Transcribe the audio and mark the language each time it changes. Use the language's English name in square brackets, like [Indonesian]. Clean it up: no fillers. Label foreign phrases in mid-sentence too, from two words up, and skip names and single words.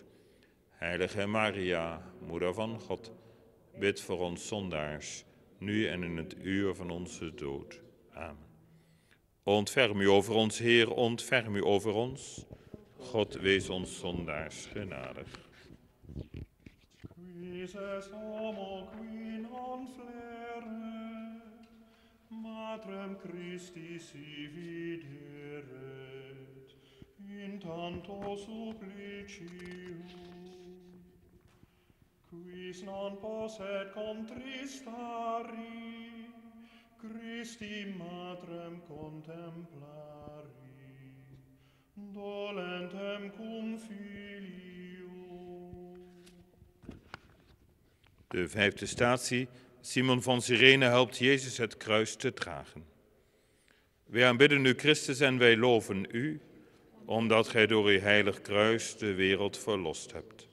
[Dutch] Heilige Maria, moeder van God, bid voor ons zondaars, nu en in het uur van onze dood. Amen. Ontferm u over ons, Heer, ontferm u over ons. God wees ons zondaars genadig. [Latin] Quises homo qui non flere, Matrem Christi si videret, in tanto supplicium. Quis non posset contristari, Christi Matrem contemplari, dolentem cum filio. [Dutch] De vijfde statie. Simon van Cyrene helpt Jezus het kruis te dragen. Wij aanbidden u, Christus, en wij loven u, omdat gij door uw heilig kruis de wereld verlost hebt.